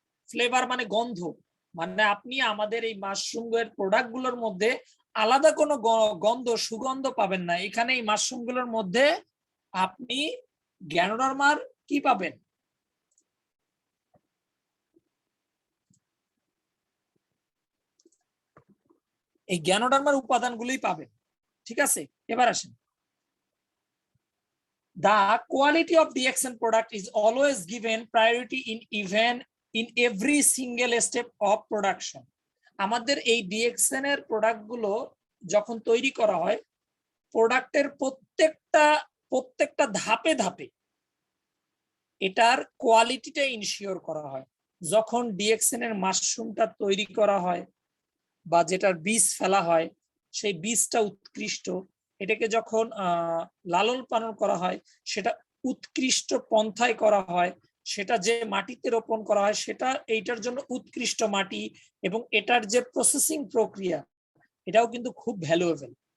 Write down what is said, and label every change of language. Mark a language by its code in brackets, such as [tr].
[bn] Flavour মানে গন্ধ, মানে আপনি আমাদের এই মাশরুমের প্রোডাক্ট গুলোর মধ্যে আলাদা কোনো গন্ধ সুগন্ধ পাবেন না। এখানে এই মাশরুম গুলোর মধ্যে আপনি গ্যানোডার্মার কি পাবেন, এই গ্যানোডার্মার উপাদানগুলোই পাবেন। ঠিক আছে, এবার আসেন, [en] the quality of DXN product is always given priority in every single step of production. [bn] আমাদের এই ডিএক্সএন এর প্রোডাক্ট গুলো যখন তৈরি করা হয়, প্রোডাক্টের প্রত্যেকটা ধাপে ধাপে এটার কোয়ালিটিটা ইনশিওর করা হয়। যখন ডিএক্সএন এর মাশরুমটা তৈরি করা হয় বা যেটার বীজ ফেলা হয়, সেই বীজটা উৎকৃষ্ট, এটাকে যখন লালন পালন করা হয়, সেটা উৎকৃষ্ট পন্থায় করা হয়, সেটা যে মাটিতে রোপণ করা হয় সেটা এইটার জন্য উৎকৃষ্ট মাটি, এবং এটার যে প্রসেসিং প্রক্রিয়া এটাও কিন্তু খুব ভ্যালুয়েবল।